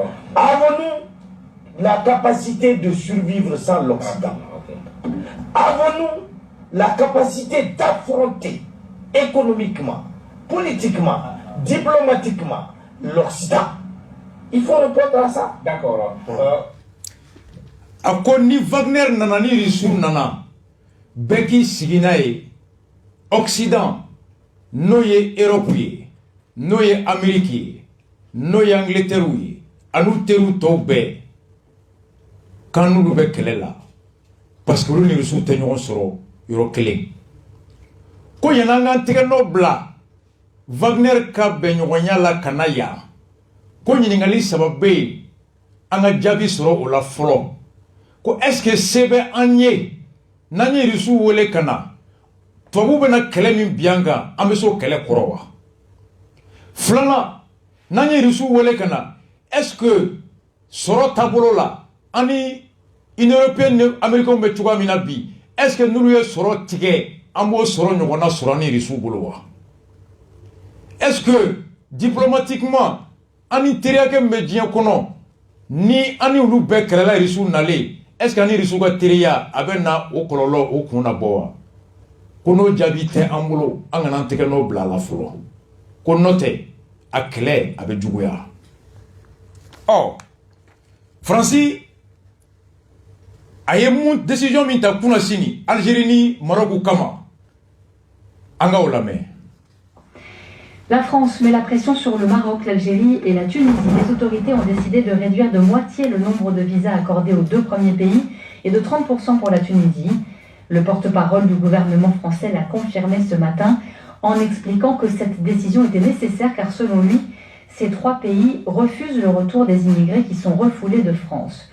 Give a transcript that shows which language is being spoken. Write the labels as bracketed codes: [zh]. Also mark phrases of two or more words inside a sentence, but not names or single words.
[fr] Avons-nous la capacité de survivre sans l'Occident? Avons-nous la capacité d'affronter économiquement, politiquement, diplomatiquement l'Occident? Il faut répondre à ça. D'accord. [bm] A ko ni Wagner nana ni Rusiw nana bɛɛ k'i sigi n'a ye Occident n'o ye Europe ye n'o ye Amérique ye n'o ye Angleterre ye an'u teriw tɔw bɛɛ k'an n'olu bɛ kɛlɛ la [fr] parce que [bm] olu ni Rusiw tɛ ɲɔgɔn sɔrɔ yɔrɔ kelen ko yan'an k'an tɛgɛ nɔ bila Wagner ka bɛnɲɔgɔnya la ka na yan ko ɲininkali saba bɛ yen an ka jaabi sɔrɔ o la fɔlɔ ko [fr] est-ce que [bm] se bɛ an ye n'an ye Rusiw wele ka na tubabuw bɛna kɛlɛ min bi an kan an bɛ se o kɛlɛ kɔrɔ wa filanan n'an ye Rusiw wele ka na [fr] est-ce que [bm] sɔrɔ taabolo la an ni Union européenne ni Américains bɛ cogoya min na bi [fr] est-ce que [bm] n'olu ye sɔrɔ tigɛ an b'o sɔrɔ ɲɔgɔn na sɔrɔ an ni Rusiw bolo wa [fr] est-ce que diplomatiquement [bm] an ni teriyakɛ min bɛ diɲɛ kɔnɔ ni an ni olu bɛɛ kɛlɛla Rusiw nalen [fr] est-ce que [bm] an ni Rusiw ka teriya a bɛ na o kɔlɔlɔ o kun na bɔ wa ko n'o jaabi tɛ an bolo an kana an tɛgɛ nɔ bila a la fɔlɔ ko n'o tɛ a kɛlɛ a bɛ juguya Faransi a ye mun décision min ta kunna sini Algérie ni Maroc kama an ka o lamɛn. [fr] La France met la pression sur le Maroc, l'Algérie et la Tunisie. Les autorités ont décidé de réduire de moitié le nombre de visas accordés aux 2 premiers pays et de 30% pour la Tunisie. Le porte-parole du gouvernement français l'a confirmé ce matin en expliquant que cette décision était nécessaire car selon lui, ces 3 pays refusent le retour des immigrés qui sont refoulés de France.